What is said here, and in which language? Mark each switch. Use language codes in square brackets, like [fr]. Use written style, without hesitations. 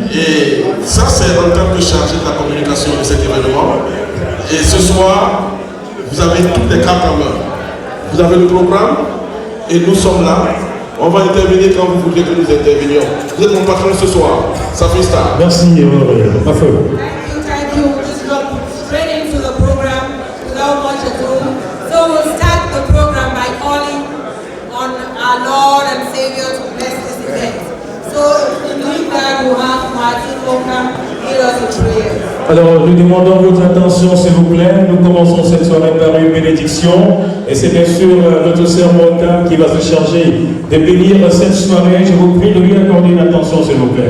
[fr] Et ça, c'est en tant que chargé de la communication de cet événement. Et ce soir, vous avez toutes les cartes en main. Vous avez le programme et nous sommes là. On va intervenir quand vous voudrez que nous intervenions. Vous êtes mon patron ce soir. Safi Star. Merci, Mafeu. [en] thank you. We'll just jump straight into the program without much ado. So we'll start the program by calling on our Lord and Savior to bless this event. So in doing that, we'll have Martin Oka lead us in prayer. [fr] Alors, nous demandons votre attention, s'il vous plaît. Nous commençons cette soirée par une bénédiction. Et c'est bien sûr notre sœur Monta qui va se charger de bénir cette soirée. Je vous prie de lui accorder une attention, s'il vous plaît.